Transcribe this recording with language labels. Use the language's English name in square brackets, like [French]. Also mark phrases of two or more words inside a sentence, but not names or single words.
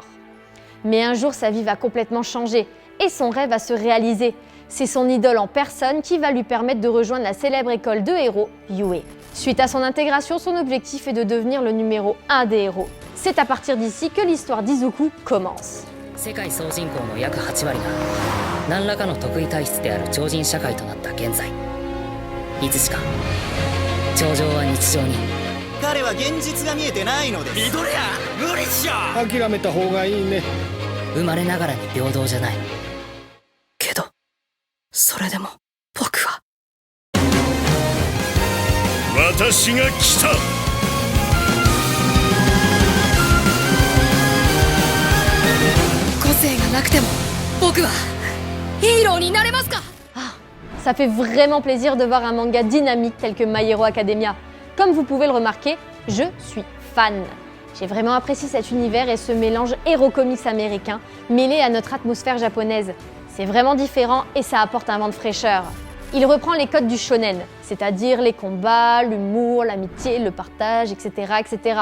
[French] Mais un jour, sa vie va complètement changer et son rêve va se réaliser. C'est son idole en personne qui va lui permettre de rejoindre la célèbre école de héros, Yue. Suite à son intégration, son objectif est de devenir le numéro 1 des héros. C'est à partir d'ici que l'histoire d'Izuku commence. [Japanese] 世界総人口の約8割が何らかの特異体質である超人社会となった現在、いつしか超常は日常に。彼は現実が見えてないのです。リドレア、無理っしょ。諦めた方がいいね。生まれながらに平等じゃないけど、それでも僕は私が来た。個性がなくても僕はヒーローになれますか？ [French] Ça fait vraiment plaisir de voir un manga dynamique tel que My Hero Academia. Comme vous pouvez le remarquer, je suis fan. J'ai vraiment apprécié cet univers et ce mélange héros comics américain mêlé à notre atmosphère japonaise. C'est vraiment différent et ça apporte un vent de fraîcheur. Il reprend les codes du shonen, c'est-à-dire les combats, l'humour, l'amitié, le partage, etc., etc.